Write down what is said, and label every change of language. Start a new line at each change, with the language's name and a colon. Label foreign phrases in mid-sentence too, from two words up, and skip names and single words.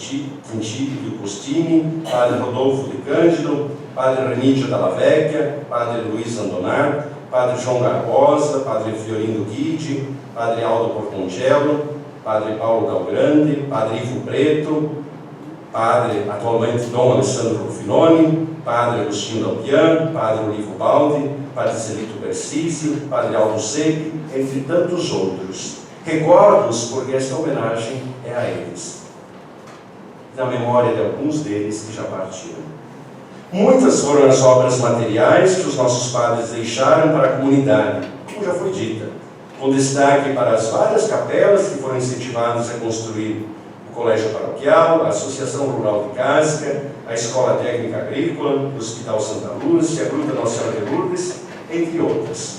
Portuguese: Costini, Padre Rodolfo de Cândido, Padre Remídio Dalla Vecchia, Padre Luiz Andonar, Padre João Barbosa, Padre Fiorino Guidi, Padre Aldo Portoncello, Padre Paulo Dalgrande, Padre Ivo Preto, Padre, atualmente, Dom Alessandro Rufinoni, Padre Agostinho Dalpian, Padre Olivo Baldi, Padre Celito Bersício, Padre Aldo Seque, entre tantos outros. Recordo-os porque esta homenagem é a eles, na memória de alguns deles que já partiram. Muitas foram as obras materiais que os nossos padres deixaram para a comunidade, como já foi dita, com destaque para as várias capelas que foram incentivadas a construir o Colégio Paroquial, a Associação Rural de Casca, a Escola Técnica Agrícola, o Hospital Santa Lúcia, a Gruta Nossa Senhora de Lourdes, entre outras.